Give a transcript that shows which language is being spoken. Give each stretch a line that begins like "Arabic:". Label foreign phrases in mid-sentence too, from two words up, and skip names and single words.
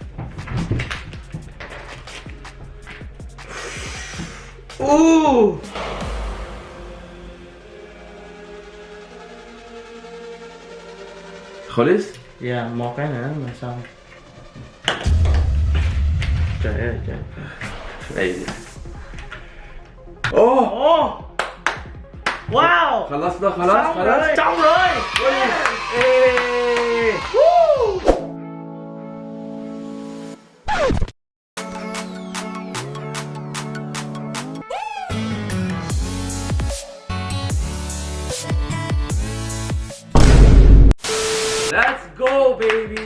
Arabic: Ooh. خلص؟
Vietnamese: Yeah, một cái nữa mà xong. Trời ơi trời. أي. أوه. Oh. Wow.
Arabic: خلصنا خلاص خلاص.
Vietnamese: Xong rồi. إيه. Woo.
English: Let's go, baby.